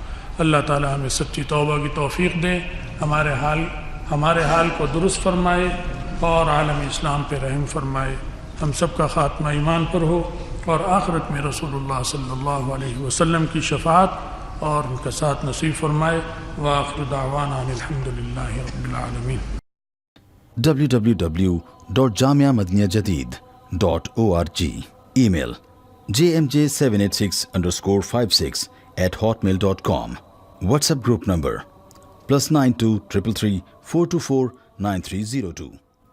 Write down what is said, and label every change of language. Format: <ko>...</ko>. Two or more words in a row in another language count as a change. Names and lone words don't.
<ur>اللہ تعالی ہمیں سچی توبہ کی توفیق دے, ہمارے حال کو درست فرمائے, اور عالم اسلام پہ رحم فرمائے. ہم سب کا خاتمہ ایمان پر ہو, اور آخرت میں رسول اللہ</ur> <ar>صلی اللہ علیہ وسلم</ar> <ur>کی شفاعت اور ان کا ساتھ نصیب فرمائے.</ur> <ar>وآخر دعوانا الحمدللہ رب العالمین.</ar> <en>www.jamiamadiniyajadid.org. Email jmj786_56@hotmail.com. WhatsApp group number +92 333 424 9302.</en>